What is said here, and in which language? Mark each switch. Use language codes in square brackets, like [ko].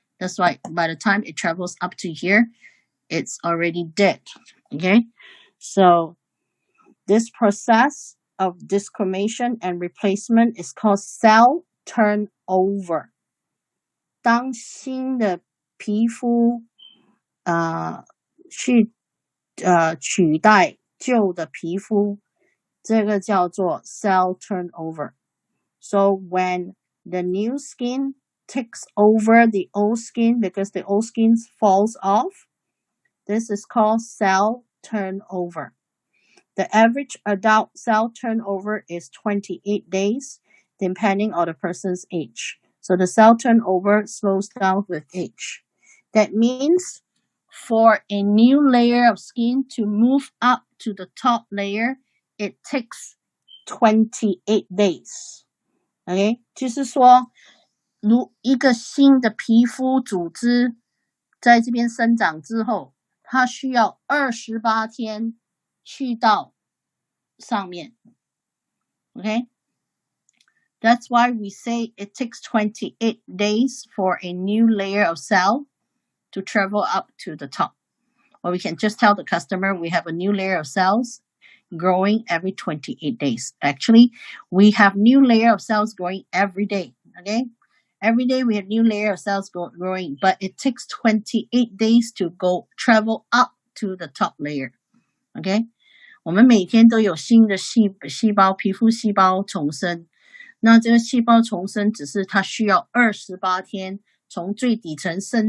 [en] That's why by the time it travels up to here, it's already dead. Okay, so this process of desquamation and replacement is called cell turnover. [zh] 当新的皮肤取代旧的皮肤，这个叫做 cell turnover. [en] So when the new skin takes over the old skin because the old skin falls off, this is called cell turnover. The average adult cell turnover is 28 days, depending on the person's age. So the cell turnover slows down with age. That means for a new layer of skin to move up to the top layer, it takes 28 days. [zh] Okay, 就是说如一个新的皮肤组织在这边生长之后，它需要28天去到上面。 [en] Okay, that's why we say it takes 28 days for a new layer of cell to travel up to the top. Or we can just tell the customer we have a new layer of cells growing every 28 days. Actually, we have new layer of cells growing every day. Okay, every day we have new layer of cells growing, but it takes 28 days to travel up to the top layer. [zh] Okay, 我们每天都有新的细胞皮肤细胞重生，那这个细胞重生只是它需要28天从最底层